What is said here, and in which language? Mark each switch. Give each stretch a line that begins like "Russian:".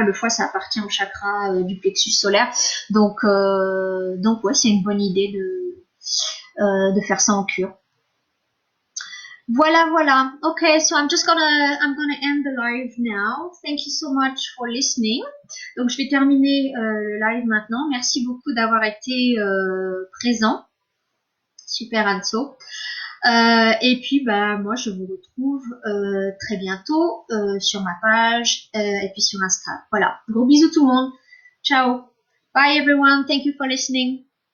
French: Le foie, ça appartient au chakra du plexus solaire. Donc ouais, c'est une bonne idée de faire ça en cure. Voilà.
English: Okay, so I'm gonna end the live now. Thank you so much for listening.
French: Donc je vais terminer le live maintenant. Merci beaucoup d'avoir été présent. Super Anso. Et puis moi je vous retrouve très bientôt sur ma page et puis sur Insta. Voilà. Gros bisous tout le monde. Ciao.
English: Bye everyone. Thank you for listening.